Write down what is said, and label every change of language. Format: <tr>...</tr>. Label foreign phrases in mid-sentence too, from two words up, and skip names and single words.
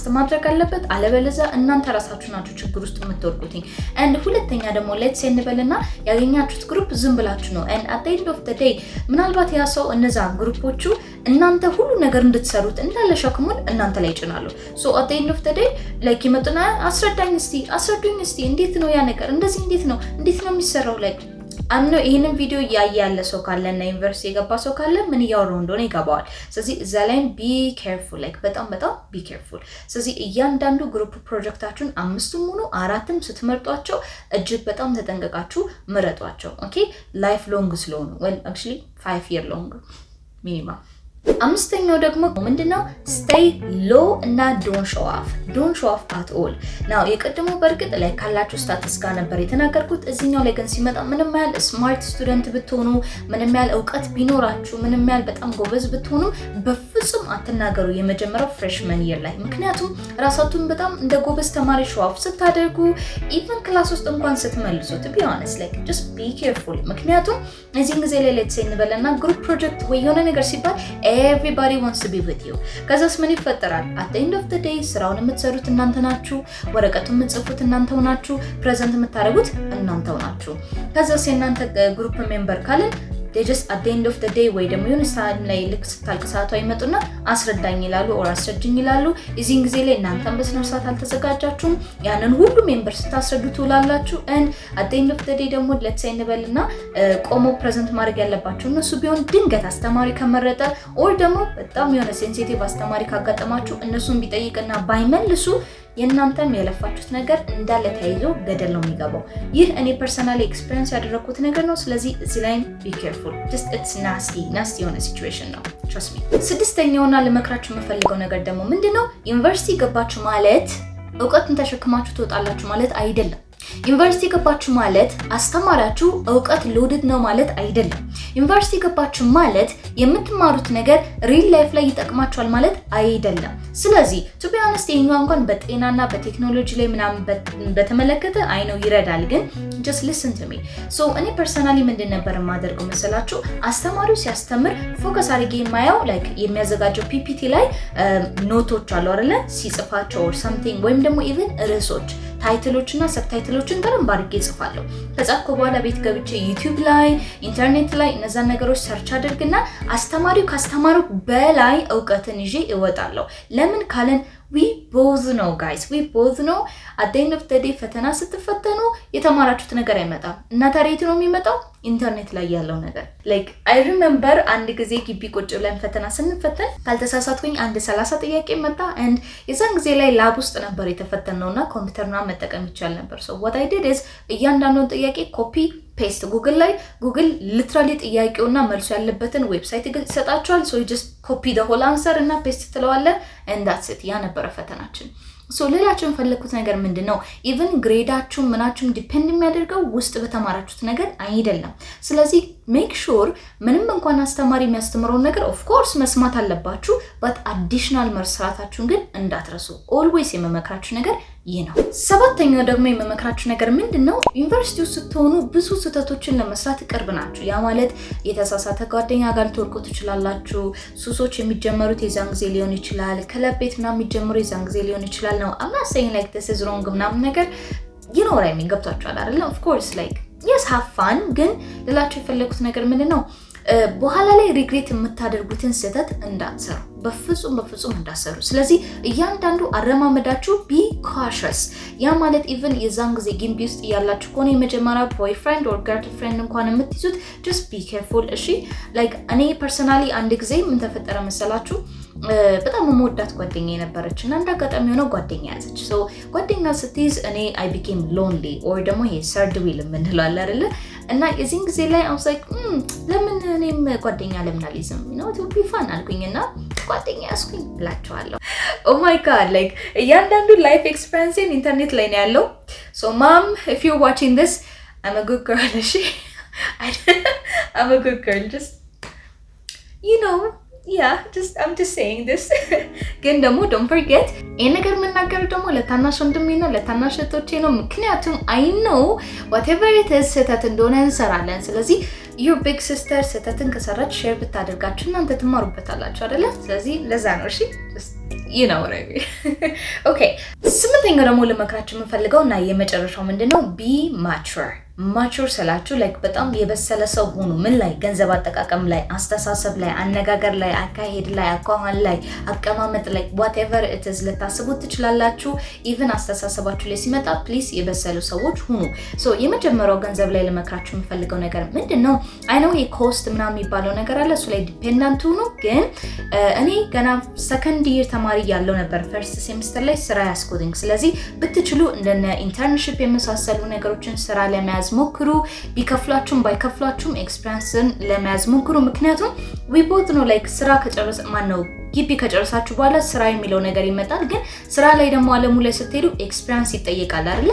<am>ማድረግ አለበት አለበለዚያ እናንተ ራሳችሁ ናችሁ ችግር ውስጥ የምትወድቁት and ሁለተኛ ደግሞ</am> <en>let's say</en> <am>እንበልና ያገኛችሁት ግሩፕ ዝም ብላችሁ ነው and</am> <en>at the end of the day</en> <am>ምናልባት ያ ሰው እነዛ ግሩፖቹ እናንተ ሁሉ ነገር እንድትሰሩት እንዳለ ሸክሙን እናንተ ላይ ይጭናሉ</am> <en>so at the end of the day like</en> <am>ይመጡና አስረዱኝ እስቲ እንዴት ነው ያ ነገር እንደዚህ እንዴት ነው የሚሰራው like አምኖ ይሄንን ቪዲዮ ያያለ ሰው ካለና ዩኒቨርሲቲ የገባ ሰው ካለ ምን ያወራው እንደሆነ ይገባዋል ስለዚህ እዛ ላይ</am> <en>be careful</en> <am>like በጣም</am> <en>be careful</en> <am>ስለዚህ እያንዳንዱ ግሩፕ ፕሮጀክታችሁን 5ም ሆኖ 4ም ስትመርጧቸው እጅግ በጣም ተጠንቀቃችሁ ምረጧቸው</am> <en>okay life long</en> <am>ስለሆነ</am> <en>well actually 5 year long minimum</en> <am>አምስተኛው ደግሞ ምንድነው</am> <en>stay low</en> <am>እና</am> <en>don't show off at all now</en> <am>የቀደመው በርግጥ ላይ ካላችሁ ስታተስ ጋር ነበር የተናገርኩት እዚህኛው ላይ ግን ሲመጣ ምንም ያህል</am> <en>smart student</en> <am>ብትሆኑ ምንም ያህል ዕውቀት ቢኖራችሁ ምንም ያህል በጣም ጎበዝ ብትሆኑ በፍጹም አትናገሩ የመጀመሪያው</am> <en>freshman year</en> <am>ላይ ምክንያቱም ራሳችሁን በጣም እንደ ጎበዝ ተማሪ</am> <en>show off</en> <am>ስታደርጉ even ክላስ ውስጥ እንኳን ስትመልሱ</am> <en>to be honest like just be careful</en> <am>ምክንያቱም እዚህን ጊዜ ላይ</am> <en>let's say</en> <am>እንበለና</am> <en>group project</en> <am>ወይ የሆነ ነገር ሲባል</am> <en>everybody wants to be with you</en> <am>ከዛስ ምን ይፈጠራል</am> <en>at the end of the</en> <am>day ስራውን የምትሰሩት እናንተ ናችሁ ወረቀቱን የምትጽፉት እናንተው ናችሁ ፕሬዘንት የምታደርጉት እናንተው ናችሁ ከዛስ የናንተ</am> <en>group member</en> <am>ካለን</am> <en>they just at the end of the day</en> <am>ወይ ደግሞ የሆነ ሰዓት ላይ ልክ ስታልቅሳቱ አይመጡና አስረዳኝ ይላሉ or አስረጅኝ ይላሉ እዚህን ጊዜ ላይ እናንተም በስነ ስርዓት አልተዘጋጃችሁም ያንን ሁሉ ሜምበር ስታስረዱት ውላላችሁ</am> <en>and at the end of the day</en> <am>ደግሞ</am> <en>let's say</en> <am>እንበልና ቆሞ ፕሬዘንት ማድረግ ያለባችሁ እነሱ ቢሆን ድንገት አስተማሪ ከመረጠ or ደግሞ በጣም የሆነ ሴንሲቲቭ አስተማሪ ካጋጠማችሁ እነሱን ቢጠይቅና ባይመልሱ የናንተም የለፋችሁት ነገር እንዳለ ተይዞ ገደል ነው የሚገባው ይህ እኔ</am> <en>personally experience</en> <am>ያደረኩት ነገር ነው ስለዚህ እዚህ ላይ</am> <en>be careful just it's nasty</en> <am>የሆነ ሲቹዌሽን ነው</am> <en>trust me</en> <am>ስድስተኛውና ለመክራችሁ የምፈልገው ነገር ደግሞ ምንድነው ዩኒቨርሲቲ ገባችሁ ማለት ዕውቀትን ተሸክማችሁ ትወጣላችሁ ማለት አይደለም ዩኒቨርሲቲ ገባችሁ ማለት አስተማራችሁ ዕውቀት ሎድድ ነው ማለት አይደለም ዩኒቨርሲቲ ገባችሁ ማለት የምትማሩት ነገር</am> <en>real life</en> <am>ላይ ይጠቅማችኋል ማለት አይደለም ስለዚህ</am> <en>to be honest</en> <am>የኛው እንኳን በጤናና በቴክኖሎጂ ላይ ምናምን በተመለከተ አይ ነው ይረዳል ግን</am> <en>just listen to me so</en> <am>እኔ ፐርሰናሊ ምንድን ነበር ማደርገው መሰላችሁ አስተማሪው ሲያስተምር ፎከስ አድርጌ የማየው like የሚያዘጋጀው PPT ላይ ኖቶች አሉ አይደለ ሲጽፋቸው</am> <en>or something</en> <am>ወይም ደግሞ even ርዕሶች ታይትሎችና ሰብታይትሎችን በደንብ አድርጌ ጽፋለሁ ከጻፍኩ በኋላ ቤት ገብቼ ዩቲዩብ ላይ ኢንተርኔት ላይ እነዛን ነገሮች ሰርች አድርግና አስተማሪው ካስተማረው በላይ ዕውቀትን ይዤ እወጣለሁ ለምን ካለን</am> <en>we both know guys we both know at the end of the day</en> <am>ፈተና ስትፈተኑ የተማራችሁት ነገር አይመጣም እና ታሪት ነው የሚመጣው ኢንተርኔት ላይ ያለው ነገር</am> <en>like I remember</en> <am>አንድ ጊዜ ግቢ ቁጭ ብለን ፈተና ስንፈተን ካልተሳሳትኩኝ አንድ 30 ጥያቄ መጣ and የዛን ጊዜ ላይ ላብ ውስጥ ነበር የተፈተነውና ኮምፒውተርና መጠቀም ይቻል ነበር</am> <en>so what I did is</en> <am>እያንዳንዱን ጥያቄ</am> <en>copy paste google</en> <am>ሊትራሊ ጥያቄውና መልሱ ያለበትን ዌብሳይት ይሰጣችኋል</am> <en>so you just copy the whole answer</en> <am>እና ፔስት ትለዋለህ</am> <en>and that's it</en> <am>ያ ነበር ፈተናችን so ሌላችን ፈለኩት ነገር ምንድነው even ግሬዳችሁ ምናችሁም ዲፔንድ የሚያደርገው ውስጥ በተማራችሁት ነገር አይደለም ስለዚህ</am> <en>make sure</en> <am>ምንም እንኳን አስተማሪ የሚያስተምረው ነገር</am> <en>of course</en> <am>መስማት አለባችሁ but additional መስራታችሁን ግን እንዳትረሱ always የመመክራችሁ ነገር ይህ ነው ሰባተኛው ደግሞ የመመክራችሁ ነገር ምንድነው ዩኒቨርሲቲው ስትሆኑ ብዙ ስህተቶችን ለመስራት ቅርብ ናችሁ ያ ማለት የተሳሳተ ጓደኛ ጋር ልትወርቁ ትችላላችሁ ሱሶች የሚጀመሩት የዛን ጊዜ ሊሆን ይችላል ክለብ ቤት ምናምን የሚጀምሩ የዛን ጊዜ ሊሆን ይችላል ነው</am> <en>I'm not saying like this is wrong</en> <am>ምናምን ነገር</am> <en>you know what I mean</en> <am>ገብታችኋል አይደል</am> <en>of course like yes have fun</en> <am>ግን ልላችሁ የፈለኩት ነገር ምንድነው በኋላ ላይ ሪግሬት የምታደርጉትን ስህተት እንዳትሰሩ በፍጹም እንዳትሰሩ ስለዚህ እያንዳንዱ አረማመዳችሁ</am> <en>be cautious</en> <am>ያ ማለት even የዛን ጊዜ ግቢ ውስጥ ያላችሁ ከሆነ የመጀመሪያ</am> <en>boyfriend or girlfriend</en> <am>እንኳን የምትይዙት</am> <en>just be careful</en> <am>እሺ like እኔ personally አንድ ጊዜ ምን ተፈጠረ መሰላችሁ በጣም የምወዳት ጓደኛዬ ነበረች እና እንዳጋጣሚ ሆኖ ጓደኛ ያዘች so ጓደኛ ስትይዝ እኔ</am> <en>I became lonely or</en> <am>ደግሞ ይሄ</am> <en>third wheel</en> <am>የምንለው አለ አይደል እና የዚህን ጊዜ ላይ</am> <en>I was like</en> <am>ለምን እኔም ጓደኛ ለምን አልይዝም</am> <en>you know it would be fun</en> <am>አልኩኝና ጓደኛ ያስኩኝ ብላችኋለሁ</am> <en>oh my god like</en> <am>እያንዳንዱ</am> <en>life experience</en> <am>ኢንተርኔት ላይ ነው ያለው</am> <en>so mom if you're watching this I'm a good girl I'm a good girl just you know yeah I'm just saying this</en> <am>ግን ደግሞ</am> <en>don't forget</en> <am>ይሄ ነገር መናገር ደግሞ ለታናሽ ወንድሜና ለታናሽ እህቶቼ ነው ምክንያቱም</am> <en>I know whatever it is</en> <am>ስህተት እንደሆነ እንሰራለን ስለዚህ</am> <en>your big sister</en> <am>ስህተትን ከሰራች ሼር ብታደርጋችሁ እናንተ ትማሩበታላችሁ አይደለ ስለዚህ ለዛ ነው እሺ</am> <en>you know what I mean okay</en> <am>ስምንተኛው ደግሞ ለመክራችሁ የምፈልገው እና የመጨረሻው ምንድነው</am> <en>be mature</en> <am>ማቹር ስላችሁ ላይክ በጣም የበሰለ ሰው ሆኑ። ምን ላይ? ገንዘብ አጠቃቀም ላይ፣ አስተሳሰብ ላይ፣ አነጋገር ላይ፣ አካሄድ ላይ፣ አቋም ላይ፣ አቀማመጥ ላይ</am> <en>whatever it is</en> <am>ልታስቡት ትችላላችሁ። ኢቭን አስተሳሰባችሁ ላይ ሲመጣ ፕሊስ የበሰሉ ሰዎች ሁኑ። ሶ የመጀመሪያው ገንዘብ ላይ ለመክራችሁ የምፈልገው ነገር ምንድነው?</am> <en>I know</en> <am>የኮስት ምናምን የሚባለው ነገር አለ። እሱ ላይ ዲፔንዳንት ሁኑ። ግን እኔ ገና</am> <en>second year</en> <am>ተማሪ ያለው ነበር</am> <en>first semester</en> <am>ላይ ስራ ያስኩትኝ። ስለዚህ ብትችሉ እንደነ ኢንተርንሺፕ የመሳሰሉ ነገሮችን ስራ ለመያዝ ሞክሩ። ቢከፍሏችሁም ባይከፍሏችሁም ኤክስፒሪየንስን ለመያዝ ሞክሩ። ምክንያቱም</am> <en>we both know like</en> <am>ስራ ከጨረሰ ማን ነው ግቢ ከጨረሳችሁ በኋላ ስራ የሚለው ነገር ይመጣል። ግን ስራ ላይ ደግሞ አለሙ ላይ ስትሄዱ ኤክስፒሪየንስ ይጠየቃል አይደል?</am>